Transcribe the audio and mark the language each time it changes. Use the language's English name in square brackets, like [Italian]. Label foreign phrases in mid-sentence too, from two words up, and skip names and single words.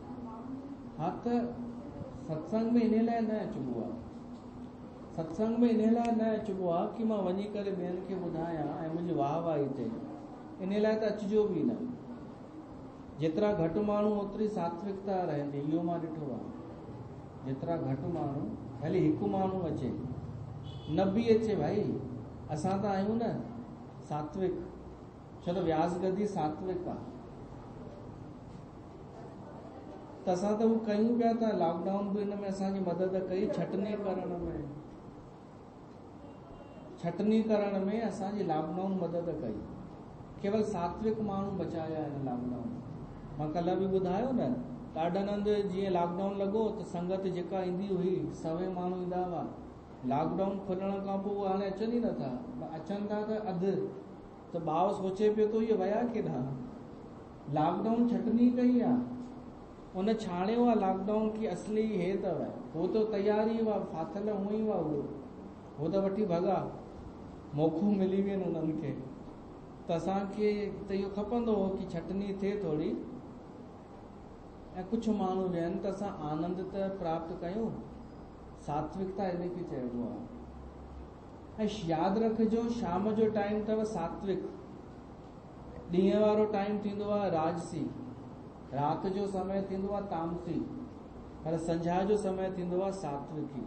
[Sindhi] हा, त सत्संग में इन लाइ न अचिबो आहे, सत्संग में इन लाइ न अचिबो आहे कि मां वञी करे ॿियनि खे ॿुधायां ऐं मुंहिंजी वाह वाही थिए, इन लाइ त अचिजो बि न। जेतिरा घटि माण्हू ओतिरी सात्विकता रहंदी, इहो मां ॾिठो आहे। जेतिरा घटि माण्हू, भले हिकु माण्हू अचे, न बि अचे भाई, असां त आहियूं न सात्विक, छो त व्यास गदी सात्विक आहे, त असां त उहो कयूं पिया था। लॉकडाउन बि हिन में असांजी मदद कई, छटनी करण में असांजी लॉकडाउन मदद कई। केवल सात्विक माण्हू बचाया हिन लॉकडाउन। मां कल्ह बि ॿुधायो न, ॾाढनि हंधि जीअं लॉकडाउन लॻो त संगत जेका ईंदी हुई, 100 माण्हू ईंदा हुआ। लॉकडाउन खुलण खां पोइ हाणे अचनि ई नथा, अचनि था त अधु, त ॿाओ सोचे पियो थो इहे विया केॾां। लॉकडाउन छटनी कई आहे, उन छाणियो आहे लॉकडाउन की असली हे अथव, हो त तयारी हुआ, फाथल हूअं ई हुआ, हो त वठी भॻा, मौक़ो मिली वियो उन्हनि खे। त असांखे त इहो खपंदो हो कि छटनी थिए थोरी, ऐं कुझु माण्हू वियनि त असां आनंद त प्राप्त कयूं। सात्विकता इनखे चइबो आहे। ऐं यादि रखिजो, शाम जो टाइम अथव सात्विक, ॾींहं वारो टाइम थींदो आहे राजसी, राति जो समय थींदो आहे तामसी, पर संझा जो समय थींदो आहे सात्विकी।